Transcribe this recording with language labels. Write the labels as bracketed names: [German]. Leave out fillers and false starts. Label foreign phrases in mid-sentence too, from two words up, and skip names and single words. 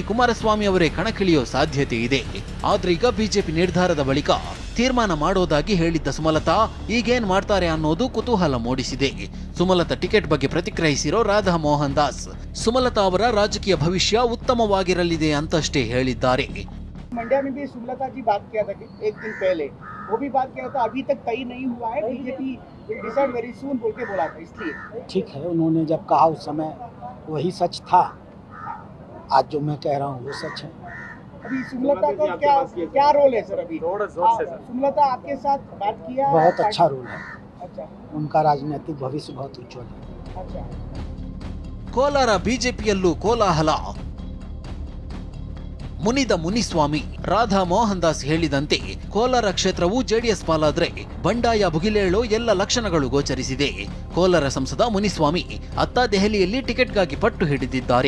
[Kannada] ಕುಮಾರಸ್ವಾಮಿ ಅವರೇ ಕಣಕ್ಕಿಳಿಯೋ ಸಾಧ್ಯತೆ ಇದೆ. ಆದ್ರೆ ಈಗ ಬಿಜೆಪಿ ನಿರ್ಧಾರದ ಬಳಿಕ ತೀರ್ಮಾನ ಮಾಡೋದಾಗಿ ಹೇಳಿದ್ದ ಸುಮಲತಾ ಈಗೇನ್ ಮಾಡ್ತಾರೆ ಅನ್ನೋದು ಕುತೂಹಲ ಮೂಡಿಸಿದೆ. ಸುಮಲತಾ ಟಿಕೆಟ್ ಬಗ್ಗೆ ಪ್ರತಿಕ್ರಿಯಿಸಿರೋ ರಾಧಾ ಮೋಹನ್ ದಾಸ್ ಸುಮಲತಾ ಅವರ ರಾಜಕೀಯ ಭವಿಷ್ಯ ಉತ್ತಮವಾಗಿರಲಿದೆ ಅಂತಷ್ಟೇ ಹೇಳಿದ್ದಾರೆ. [Hindi] मंड्या में भी सुमलता जी बात किया था एक दिन पहले, वो भी बात किया था, अभी तक तय नहीं हुआ है, [English] BJP will decide very soon [Hindi] बोल के बोला था. इसलिए ठीक है, उन्होंने जब कहा उस समय वही सच था. आज जो मैं कह रहा हूँ वो सच है. अभी सुमलता का क्या रोल है सर? अभी सुमलता आपके साथ बात किया? बहुत अच्छा रोल है. अच्छा, उनका राजनीतिक भविष्य बहुत उज्जवल है. अच्छा. [Kannada] ಕೋಲಾರ ಬಿಜೆಪಿಯಲ್ಲೂ ಕೋಲಾಹಲ. ಮುನಿದ ಮುನಿಸ್ವಾಮಿ. ರಾಧಾ ಮೋಹನ್ ದಾಸ್ ಹೇಳಿದಂತೆ ಕೋಲಾರ ಕ್ಷೇತ್ರವು ಜೆಡಿಎಸ್ ಪಾಲಾದ್ರೆ ಬಂಡಾಯ ಭುಗಿಲೇಳೋ ಎಲ್ಲ ಲಕ್ಷಣಗಳು ಗೋಚರಿಸಿದೆ. ಕೋಲಾರ ಸಂಸದ ಮುನಿಸ್ವಾಮಿ ಅತ್ತ ದೆಹಲಿಯಲ್ಲಿ ಟಿಕೆಟ್ಗಾಗಿ ಪಟ್ಟು ಹಿಡಿದಿದ್ದಾರೆ.